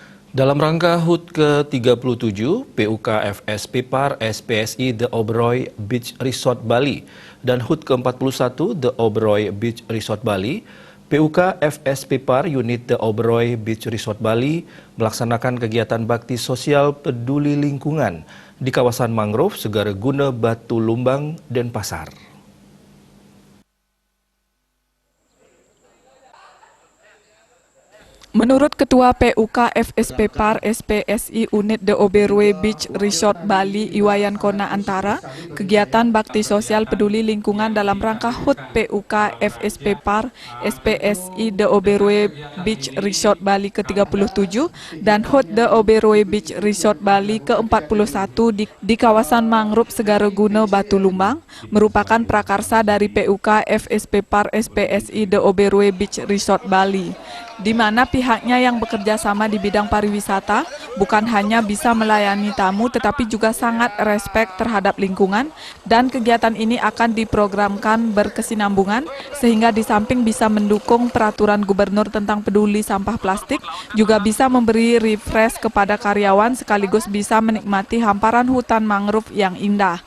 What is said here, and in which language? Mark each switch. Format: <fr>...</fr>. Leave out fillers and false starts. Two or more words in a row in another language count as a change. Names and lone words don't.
<id>Dalam rangka HUT ke-37, PUK FSP Par SPSI The Oberoi Beach Resort Bali dan HUT ke-41 The Oberoi Beach Resort Bali, PUK FSP Par Unit The Oberoi Beach Resort Bali melaksanakan kegiatan bakti sosial peduli lingkungan di kawasan mangrove Segara Guna Batu Lumbang, Denpasar. Menurut Ketua PUK FSP Par SPSI Unit The Oberoi Beach Resort Bali Iwayan Kona Antara, kegiatan bakti sosial peduli lingkungan dalam rangka HUT PUK FSP Par SPSI The Oberoi Beach Resort Bali ke-37 dan HUT The Oberoi Beach Resort Bali ke-41 di kawasan mangrove Segara Guna Batu Lumbang merupakan prakarsa dari PUK FSP Par SPSI The Oberoi Beach Resort Bali, di mana pihaknya yang bekerja sama di bidang pariwisata bukan hanya bisa melayani tamu tetapi juga sangat respek terhadap lingkungan, dan kegiatan ini akan diprogramkan berkesinambungan sehingga di samping bisa mendukung peraturan gubernur tentang peduli sampah plastik, juga bisa memberi refresh kepada karyawan sekaligus bisa menikmati hamparan hutan mangrove yang indah.</id>